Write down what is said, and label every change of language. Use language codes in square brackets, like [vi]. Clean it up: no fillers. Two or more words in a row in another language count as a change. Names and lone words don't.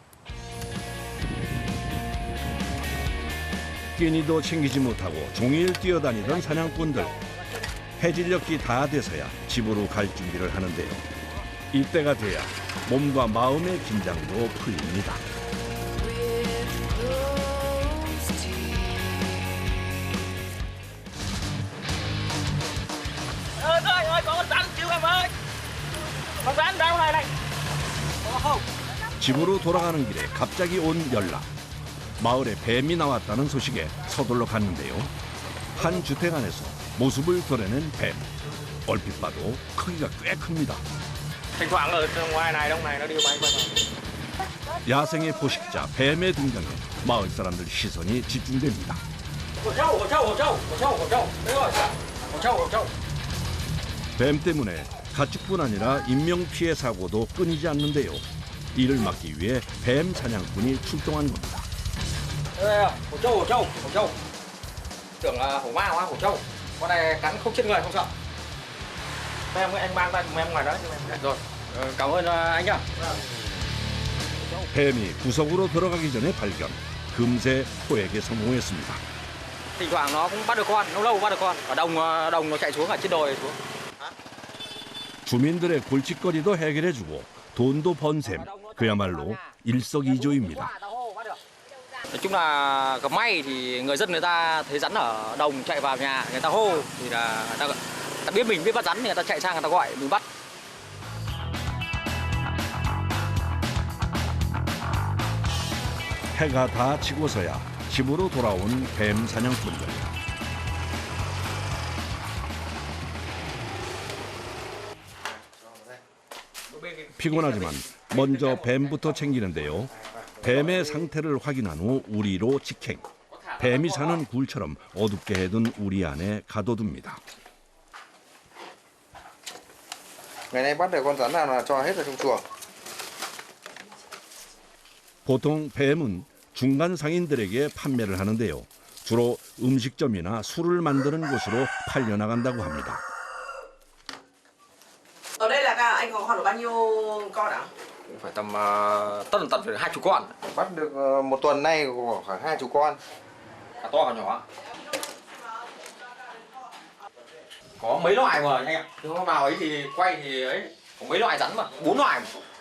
[ko] 끼니도 챙기지 못하고 종일 뛰어다니던 사냥꾼들. 해질녘이 다 돼서야 집으로 갈 준비를 하는데요. 이때가 돼야 몸과 마음의 긴장도 풀립니다. [vi] ơi, có con rắn cứu em ơi. Con rắn đâu này. [ko] 집으로 돌아가는 길에 갑자기 온 연락. 마을에 뱀이 나왔다는 소식에 서둘러 갔는데요. 한 주택 안에서 모습을 드러낸 뱀. 얼핏 봐도 크기가 꽤 큽니다. [vi] Thỉnh thoảng ở ngoài này đông này nó đi bay qua. [ko] 야생의 포식자 뱀의 등장에 마을 사람들 시선이 집중됩니다. 뱀 때문에 가축뿐 아니라 인명 피해 사고도 끊이지 않는데요. 이를 막기 위해 뱀 사냥꾼이 출동한 겁니다. [vi] Hổ trâu. Tưởng là hổ ma quá, hổ trâu. Con này cắn không chết người không sợ. Đây anh mang tay cùng em ngoài đó. Rồi, cảm ơn anh nhá. [ko] 뱀이 구석으로 들어가기 전에 발견. 금세 포획에 성공했습니다. [vi] Thỉnh thoảng nó cũng bắt được con, lâu bắt được con. Ở đồng nó chạy xuống ở trên đồi xuống. [ko] 주민들의 골칫거리도 해결해주고 돈도 번 셈. 그야말로 일석이조입니다. [vi] Nói chung là gặp may thì người dân người ta thấy rắn ở đồng chạy vào nhà, người ta hô thì là người ta biết mình biết bắt rắn thì người ta chạy sang người ta gọi mình bắt. [ko] 해가 다 지고서야 집으로 돌아온 뱀 사냥꾼들. 피곤하지만 먼저 뱀부터 챙기는데요. 뱀의 상태를 확인한 후 우리로 직행. 뱀이 사는 굴처럼 어둡게 해둔 우리 안에 가둬둡니다. [vi] Ngày nay bắt được con rắn nào là cho hết vào trong chuồng. [ko] 보통 뱀은 중간 상인들에게 판매를 하는데요. 주로 음식점이나 술을 만드는 곳으로 팔려나간다고 합니다. [vi] Ở đây là anh có khoảng được bao nhiêu con ạ? Phải tầm tận phải 20 con. Bắt được một tuần nay khoảng 20 con. Cả to cả nhỏ. Có mấy loại mà anh ạ. Hôm nào ấy thì quay thì ấy có mấy loại rắn mà, 4 loại mà.